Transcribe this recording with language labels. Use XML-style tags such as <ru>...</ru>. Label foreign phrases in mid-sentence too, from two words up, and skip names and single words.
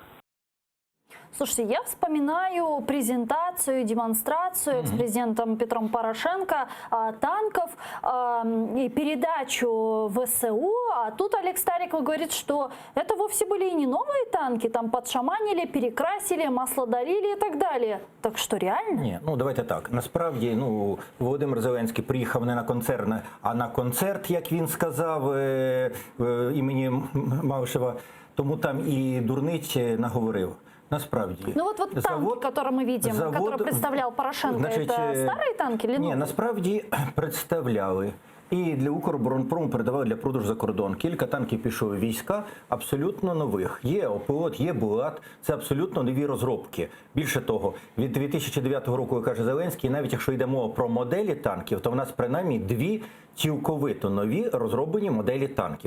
<ru>Слушайте, я вспоминаю презентацию, демонстрацию экс-президентом Петром Порошенко танков и передачу ВСУ. А тут Олег Стариков говорит, что это вовсе были и не новые танки, там подшаманили, перекрасили, масло долили и так далее. Так что реально?</ru> <uk>Ні, давайте так. Насправді, Володимир Зеленський приїхав не на концерт, а на концерт, як він сказав, імені Малишева. Тому там і дурниць наговорив. Насправді. Танки,</uk> <ru>которые мы видим, которые представлял Порошенко, это старые танки или новые?</ru> <uk>Ні, насправді представляли. І для Укроборонпрому передавали для продажу за кордон. Кілька танків пішло у війська, абсолютно нових. Є Опелот, є Булат, це абсолютно нові розробки. Більше того, від 2009 року, каже Зеленський, навіть якщо йде мова про моделі танків, то в нас принаймні дві цілковито нові розроблені моделі танків.</uk>